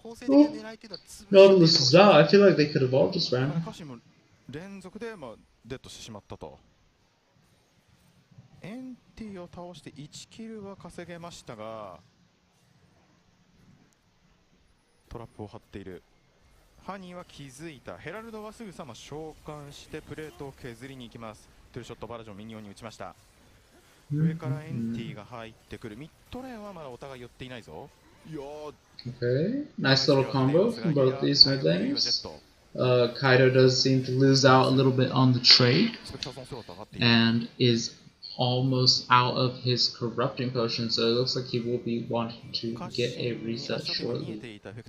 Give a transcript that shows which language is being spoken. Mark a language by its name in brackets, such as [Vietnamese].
[English] Oh, Nautilus is down. I feel like they could have all just ran. [Japanese] 連続でデッドしてしまったと。エンティを倒して1キルは稼げましたが、トラップを張っている。ハニーは気づいた。ヘラルドはすぐさま召喚してプレートを削りに行きます。トゥルショットバラジョンミニオンに打ちました。上からエンティが入ってくる。ミッドレーンはまだお互い寄っていないぞ。 [English] Okay, nice little combo from both these mid lanes. Kaido does seem to lose out a little bit on the trade and is almost out of his corrupting potion, so it looks like he will be wanting to get a reset shortly.